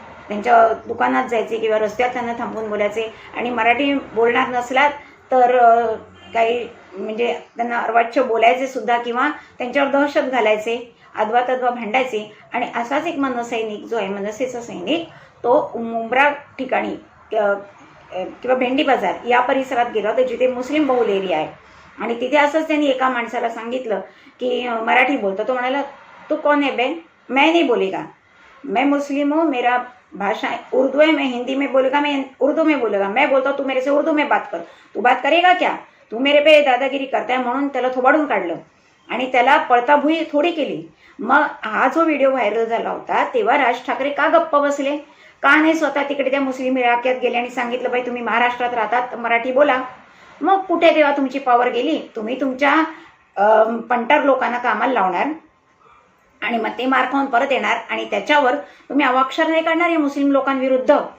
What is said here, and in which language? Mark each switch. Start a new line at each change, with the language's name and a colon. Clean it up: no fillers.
Marathi: त्यांच्या दुकानात जायचे किंवा रस्त्यात त्यांना थांबून बोलायचे आणि मराठी बोलणार नसलात तर काही म्हणजे त्यांना अर्वाच्य बोलायचे सुद्धा किंवा त्यांच्यावर दहशत घालायचे, अद्वा तद्वा भांडायचे. आणि असाच एक मनसैनिक जो आहे, मनसेचा सैनिक, तो मुंब्रा ठिकाणी किंवा भेंडी बाजार या परिसरात गेला होता जिथे मुस्लिम बहुल एरिया आहे. आणि तिथे असंच त्यांनी एका माणसाला सांगितलं की मराठी बोलतो.
Hindi: तो म्हणाला तू कौन है बे, मैं नहीं बोलेगा, मैं मुस्लिम हूँ, मेरा भाषा उर्दू है, मैं हिंदी में बोलेगा, मैं उर्दू में बोलेगा, मैं बोलता हूँ तू मेरे से उर्दू में बात कर, तू बात करेगा क्या, तू मेरे पे दादागिरी करताय.
Marathi: म्हणून त्याला थोबाडून काढलं आणि त्याला पळताभुई थोडी केली. मग हा जो व्हिडिओ व्हायरल झाला होता तेव्हा राज ठाकरे का गप्प बसले, का नाही स्वतः तिकडे त्या मुस्लिम इलाक्यात गेले आणि सांगितलं बाई तुम्ही महाराष्ट्रात राहतात मराठी बोला. मग कुठे तेव्हा तुमची पॉवर गेली? तुम्ही तुमच्या पंटर लोकांना कामाला लावणार आणि मग ते मार खाऊन परत येणार आणि त्याच्यावर तुम्ही अवाक्षर नाही काढणार या मुस्लिम लोकांविरुद्ध.